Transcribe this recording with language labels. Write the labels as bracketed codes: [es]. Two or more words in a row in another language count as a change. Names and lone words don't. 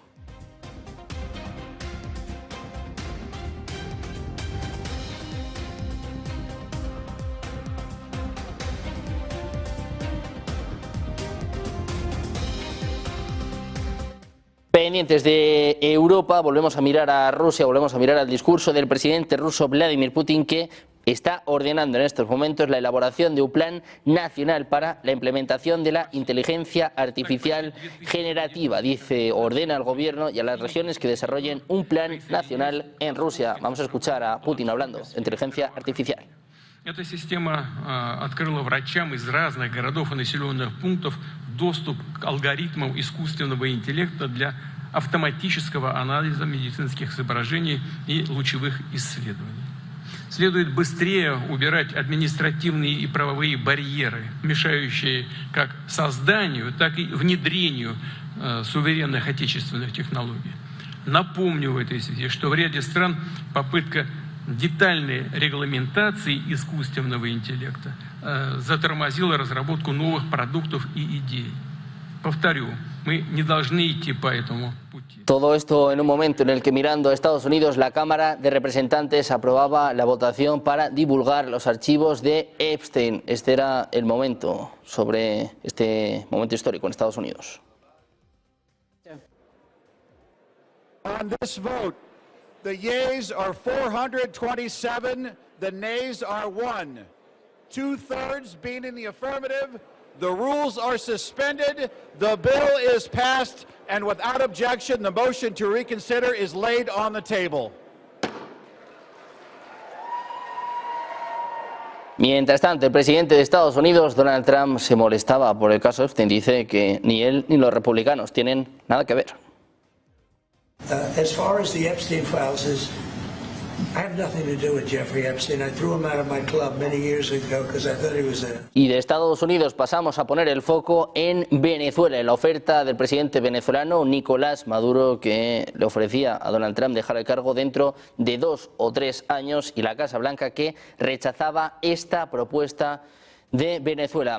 [es] Pendientes de Europa, volvemos a mirar a Rusia, volvemos a mirar al discurso del presidente ruso Vladimir Putin, que está ordenando en estos momentos la elaboración de un plan nacional para la implementación de la inteligencia artificial generativa. Dice, ordena al gobierno y a las regiones que desarrollen un plan nacional en Rusia. Vamos a escuchar a Putin hablando de inteligencia artificial. [ru] Эта система открыла врачам из разных городов и населенных пунктов доступ к алгоритмам искусственного интеллекта для автоматического анализа медицинских изображений и лучевых исследований. Следует быстрее убирать административные и правовые барьеры, мешающие как созданию, так и внедрению суверенных отечественных технологий. Напомню в этой связи, что в ряде стран попытка детальной регламентации искусственного интеллекта затормозила разработку новых продуктов и идей. Повторю, мы не должны идти по этому пути. [es] Todo esto en un momento en el que, mirando a Estados Unidos, la Cámara de Representantes aprobaba la votación para divulgar los archivos de Epstein. Este era el momento, sobre este momento histórico en Estados Unidos. [en] On this vote, the yeas are 427, the nays are 1. 2/3 being in the affirmative, the rules are suspended, the bill is passed, and without objection, the motion to reconsider is laid on the table. [es] Mientras tanto, el presidente de Estados Unidos, Donald Trump, se molestaba por el caso Epstein. Dice que ni él ni los republicanos tienen nada que ver. [en] As far as the Epstein files is, I have nothing to do with Jeffrey Epstein. I threw him out of my club many years ago because I thought he was a... [es] Y de Estados Unidos pasamos a poner el foco en Venezuela, en la oferta del presidente venezolano Nicolás Maduro, que le ofrecía a Donald Trump dejar el cargo dentro de 2 o 3 años, y la Casa Blanca, que rechazaba esta propuesta de Venezuela.